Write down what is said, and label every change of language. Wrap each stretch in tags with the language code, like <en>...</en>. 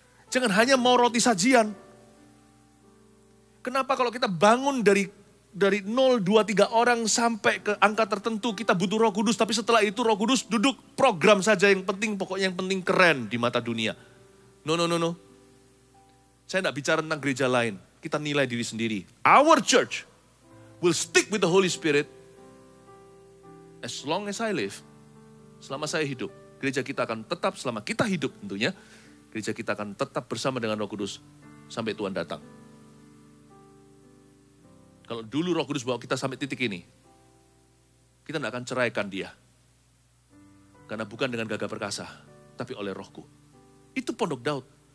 <id>Jangan hanya mau roti sajian. Kenapa kalau kita bangun dari 0, 2, 3 orang sampai ke angka tertentu kita butuh Roh Kudus. Tapi setelah itu Roh Kudus duduk program saja yang penting. Pokoknya yang penting keren di mata dunia. No. Saya tidak bicara tentang gereja lain. Kita nilai diri sendiri.</id> <en>Our church will stick with the Holy Spirit as long as I live.</en> <id>Selama saya hidup. Gereja kita akan tetap, selama kita hidup tentunya. Gereja kita akan tetap bersama dengan Roh Kudus sampai Tuhan datang. Kalau dulu Roh Kudus bawa kita sampai titik ini, kita tidak akan ceraikan dia. Karena bukan dengan gagah perkasa, tapi oleh rohku. Itu Pondok Daud.</id>